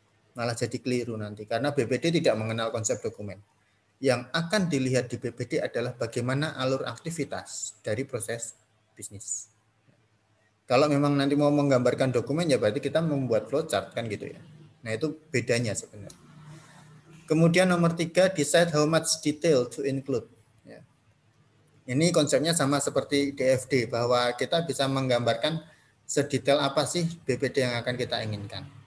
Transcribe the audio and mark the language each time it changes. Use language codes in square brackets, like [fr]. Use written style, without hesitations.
[id] Malah jadi keliru nanti, karena BPD tidak mengenal konsep dokumen. Yang akan dilihat di BPD adalah bagaimana alur aktivitas dari proses bisnis. Kalau memang nanti mau menggambarkan dokumen, ya berarti kita membuat flowchart kan gitu ya. Nah, itu bedanya sebenarnya. Kemudian nomor 3, [en] decide how much detail to include. [id] Ya. Ini konsepnya sama seperti DFD, bahwa kita bisa menggambarkan sedetail apa sih BPD yang akan kita inginkan.